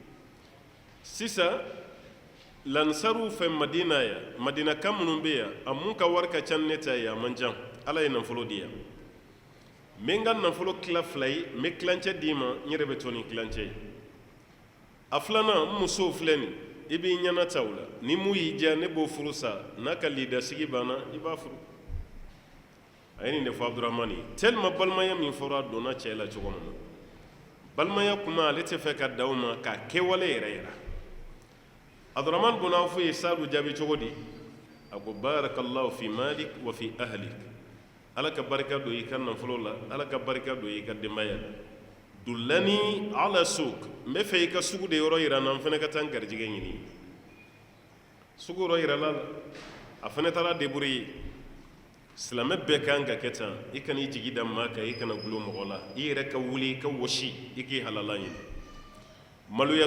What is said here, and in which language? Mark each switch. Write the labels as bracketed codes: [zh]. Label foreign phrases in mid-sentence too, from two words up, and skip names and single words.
[bm] sisan lansaru fɛ Madina yan Madina kan minnu bɛ yan a mun ka wari ka ca ne ta ye a man ca Ala ye nafolo di yan n bɛ n ka nafolo tila fila ye n bɛ tilancɛ d'i ma n yɛrɛ bɛ to ni tilancɛ ye a filanan n musow filɛ nin i b'i ɲɛna ta o la ni mun y'i diya ne b'o furu sa n'a ka lidasigi banna i b'a furu a ye nin de fɔ Abdurrahman ye tellement balimaya min fɔra a donna cɛ la cogo min na balimaya kuma ale tɛ fɛ ka da o ma k'a kɛwale yɛrɛ yɛrɛ Abdurrahman bun Awf ye Sa'adu jaabi cogo di a ko [ar] بارك الله في مالك وفي أهلك [bm] Ala ka barika don i ka nafolo la Ala ka barika don i ka denbaya la [ar] دلني على السوق [bm] n bɛ fɛ i ka sugu de yɔrɔ yira n na n fana ka taa n garijɛgɛ ɲini sugu yɔrɔ yira la a fana taara débrouiller silamɛ bɛɛ kan ka kɛ tan i kana i jigi da maa kan i kana gulo mɔgɔ la i yɛrɛ ka wuli i ka wɔsi i k'i halala ɲini maloya